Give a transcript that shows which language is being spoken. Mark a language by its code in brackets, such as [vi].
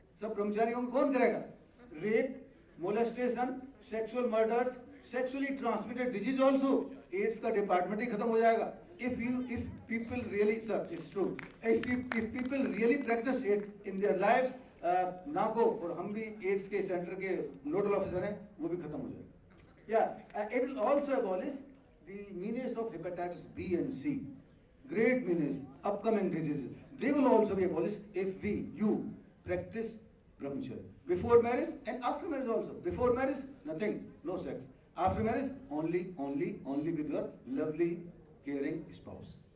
[hi] सब ब्रह्मचारियों को कौन करेगा? [en] Rape, molestation, sexual murders, sexually transmitted disease also. [hi] AIDS का department ही खत्म हो जाएगा. [en] If people really, sir, it's true. If people really practice it in their lives, [hi] नाको और हम भी एड्स के सेंटर के नोडल ऑफिसर हैं, वो भी खत्म हो जाएगा. [en] Yeah, it will also abolish the menace of hepatitis B and C, great menace, upcoming diseases. They will also be abolished if you practice brahmacharya before marriage and after marriage also. Before marriage, nothing, no sex. After marriage, only with your lovely, caring spouse.